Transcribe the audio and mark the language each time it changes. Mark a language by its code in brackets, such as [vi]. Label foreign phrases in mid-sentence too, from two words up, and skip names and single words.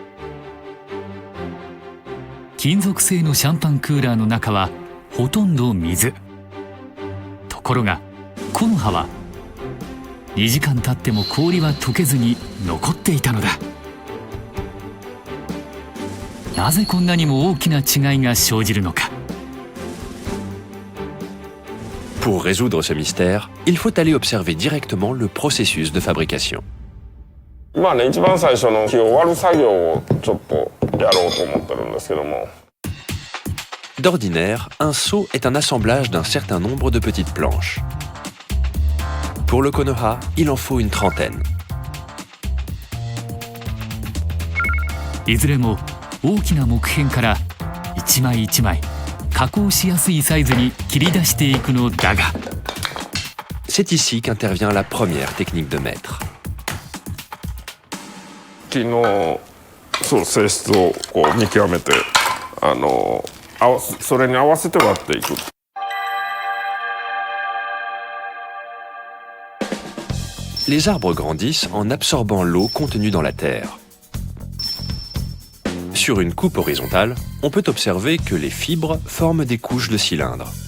[ja] 金属製のシャンパンクーラーの中はほとんど水。ところが木の葉は2時間経っても氷は溶けずに残っていたのだ。なぜこんなにも大きな違いが生じるのか。 [fr] Pour résoudre ce mystère, il faut aller observer directement le processus de fabrication. [ja] 一番最初の木を割る作業をちょっとやろうと思ってるんですけども。 [fr] D'ordinaire, un seau est un assemblage d'un certain nombre de petites planches. Pour le Konoha, il en faut une trentaine. [ja] いずれも大きな木片から一枚一枚加工しやすいサイズに切り出していくのだが。 [fr] C'est ici qu'intervient la première technique de maître. [ja] 木の性質をこう見極めてそれに合わせて割っていく。 [fr] Les arbres grandissent en absorbant l'eau contenue dans la terre. Sur une coupe horizontale, on peut observer que les fibres forment des couches de cylindres.